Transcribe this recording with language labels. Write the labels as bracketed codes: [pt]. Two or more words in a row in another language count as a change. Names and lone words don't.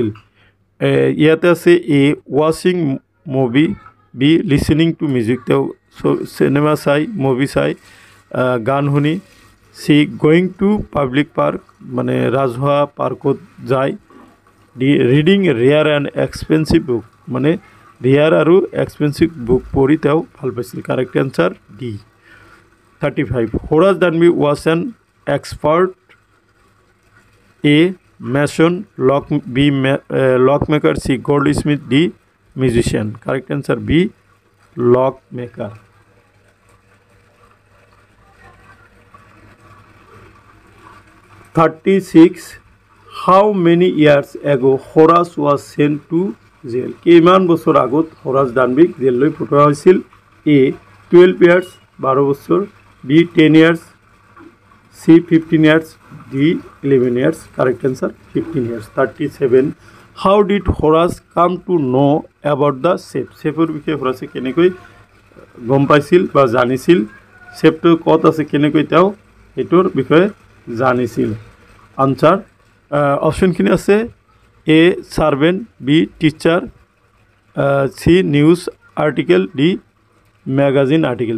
[as] ইয়াতে আছে [en] a watching movie, b listening to music, [as] তেওঁ চিনেমা চাই, মুভি চাই, গান শুনি, [en] c going to public park, [as] মানে ৰাজহুৱা পাৰ্কত যায়, [en] d reading rare and expensive book, [as] মানে ৰেয়াৰ আৰু [en] expensive book [as] পঢ়ি তেওঁ ভাল পাইছিল। [en] correct answer D. 35, Horace Danby was an expert, a mason, b lock maker, c goldsmith, d musician. Correct answer b lock maker. 36 how many years ago Horace was sent to jail. [as] কিমান বছর আগত হোরাস ডানবিক জেললৈ পঠোৱা হৈছিল? [en] a 12 years 12 বছর, b 10 years, c 15 years, d 11 years. Correct answer 15 years. 37 how did Horace come to know about the shape. [as] শেপৰ বিষয়ে হোৰাছে কেনেকৈ গম পাইছিল বা জানিছিল, শেপটো ক'ত আছে কেনেকৈ তেওঁ এইটোৰ বিষয়ে জানিছিল। [en] answer optionখিনি [as] আছে [en] a servant, b teacher, c news article, d magazine article.